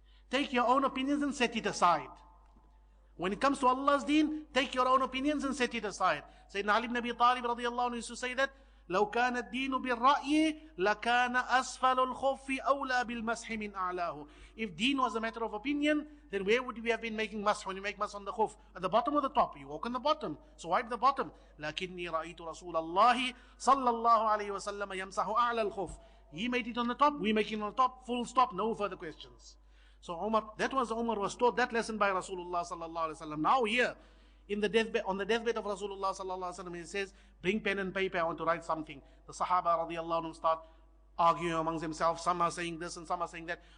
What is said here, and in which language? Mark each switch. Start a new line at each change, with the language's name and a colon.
English: Take your own opinions and set it aside. When it comes to Allah's deen, take your own opinions and set it aside. Sayyidina Ali ibn Abi Talib radiallahu anhu used to say that,
Arabic: لو كان الدين بالرأي لكان أسفل الخف أولى بالمسح من أعلاه.
English: If deen was a matter of opinion, then where would we have been making masah when you make masah on the khuf? At the bottom or the top? You walk on the bottom. So wipe the bottom.
Arabic: لكني رأيت رسول الله صلى الله عليه وسلم يمسح أعلى الخف.
English: He made it on the top, we make it on the top, full stop, no further questions. So Umar, Umar was taught that lesson by Rasulullah sallallahu alaihi wasallam. Now here, in the deathbed, on the deathbed of Rasulullah sallallahu alaihi wasallam, he says, bring pen and paper, I want to write something. The Sahaba radiallahu anhum start arguing amongst themselves. Some are saying this and some are saying that.